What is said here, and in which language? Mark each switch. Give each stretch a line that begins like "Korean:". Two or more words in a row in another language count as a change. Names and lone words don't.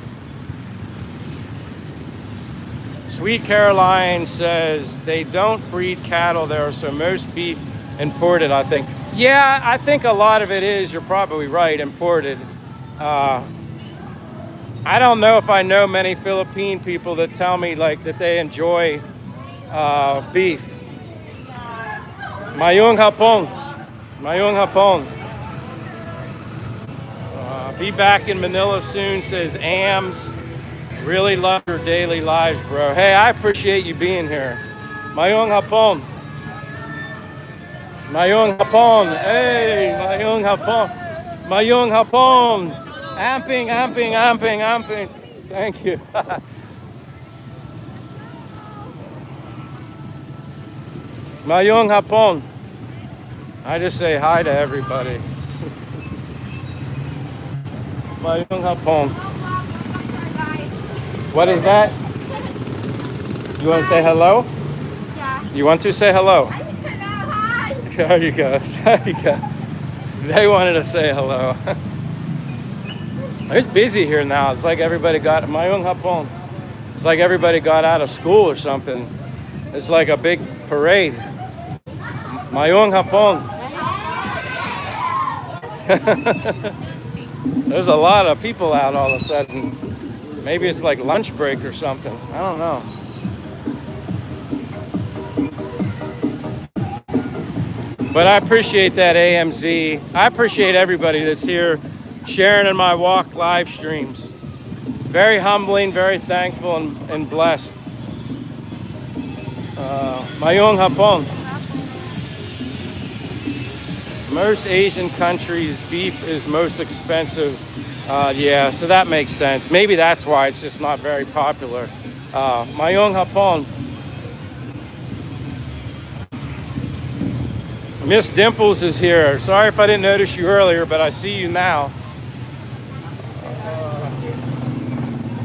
English: Sweet Caroline says they don't breed cattle there, so most beef imported, I think. Yeah, I think a lot of it is, you're probably right, imported. I don't know if I know many Philippine people that tell me like that they enjoy beef.
Cebuano: Mayong hapon. Mayong hapon.
English: Be back in Manila soon, says Ams. Really love your daily lives, bro. Hey, I appreciate you being here.
Cebuano: Mayong hapon. Mayong hapon. Hey, mayong hapon. Mayong hapon. Amping.
English: Thank you.
Cebuano: Mayong hapon.
English: I just say hi to everybody.
Cebuano: Mayong hapon.
English: What is that? You want to say hello? Yeah. You want to say hello? Hello, hi. There you go. There you go. They wanted to say hello. It's busy here now. It's like everybody got
Cebuano: Mayong hapon.
English: It's like everybody got out of school or something. It's like a big parade.
Cebuano: Mayong hapon.
English: There's a lot of people out all of a sudden. Maybe it's like lunch break or something. I don't know. But I appreciate that, AMZ. I appreciate everybody that's here sharing in my walk live streams. Very humbling, very thankful, and blessed.
Cebuano: Mayong hapon.
English: Most Asian countries, beef is most expensive. Yeah, so that makes sense. Maybe that's why it's just not very popular.
Cebuano: Mayong hapon.
English: Miss Dimples is here. Sorry if I didn't notice you earlier, but I see you now.